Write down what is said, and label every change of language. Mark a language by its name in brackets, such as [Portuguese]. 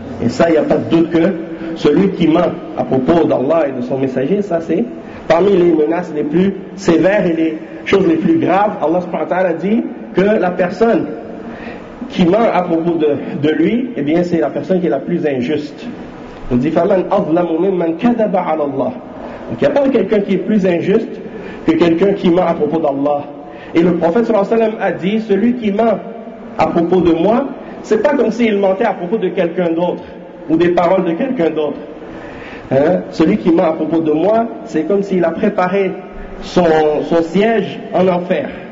[French] Et ça, il n'y a pas de doute que celui qui ment à propos d'Allah et de son messager, ça c'est parmi les menaces les plus sévères et les choses les plus graves. Allah subhanahu wa ta'ala a dit que la personne qui ment à propos de lui, eh bien c'est la personne qui est la plus injuste. On dit [Arabic] فَمَنْ أَظْلَمُ مِمَّنْ كَذَبَ عَلَى اللَّهِ. [French] Donc il n'y a pas quelqu'un qui est plus injuste que quelqu'un qui ment à propos d'Allah. Et le prophète sallallahu alayhi wa sallam a dit celui qui ment à propos de moi, c'est pas comme s'il mentait à propos de quelqu'un d'autre ou des paroles de quelqu'un d'autre. Celui qui ment à propos de moi, c'est comme s'il a préparé son siège en enfer.